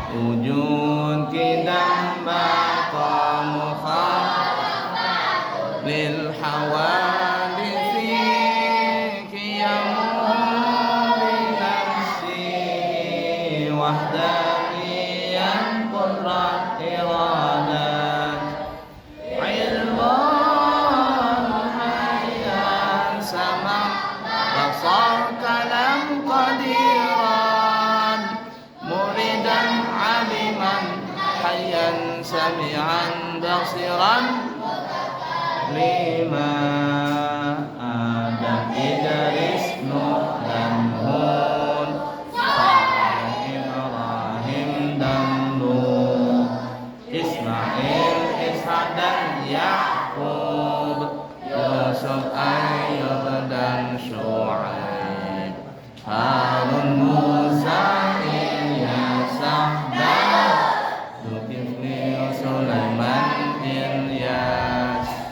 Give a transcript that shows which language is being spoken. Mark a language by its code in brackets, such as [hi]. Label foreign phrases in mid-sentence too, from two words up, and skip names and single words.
[ar] وجود قدم بقاء مخالفة للحوادث قيام ب نفسه وحدانية قدرة إرادة علما حيا سمع بصر كلام قادرا مريدا عالما حيا سميعا بصيرا [id] lima Adam Idris Nuh dan Hud Ibrahim dan Lut Ismail Ishak dan Yakub Yusuf Ayyub dan Syuaib Harun Musa Ilyas dan Zulkifli Sulaiman Ilyas